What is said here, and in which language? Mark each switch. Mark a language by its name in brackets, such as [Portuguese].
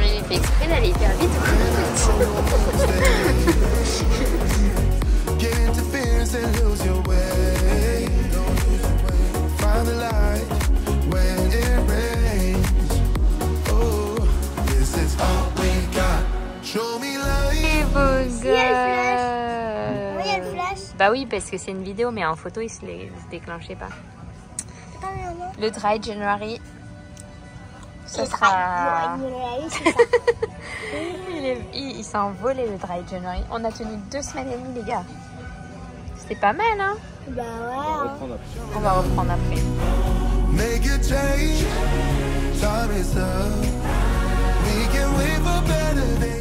[French] Il fait exprès d'aller hyper vite. [English] Get interference and lose your way. Find the light when it rains. Oh, this is all we got. Show me light. [French] Beau Oui, il y a le flash. Bah oui, parce que c'est une vidéo, mais en photo, il se déclenchait pas. C'est pas bien, non? Le dry January, ce sera... C'est ça. Il s'est envolé le dry January. On a tenu 2 semaines et demie, les gars. C'était pas mal, hein? Bah ouais. On va reprendre après. [English] make a change. Time is up. We can wait for better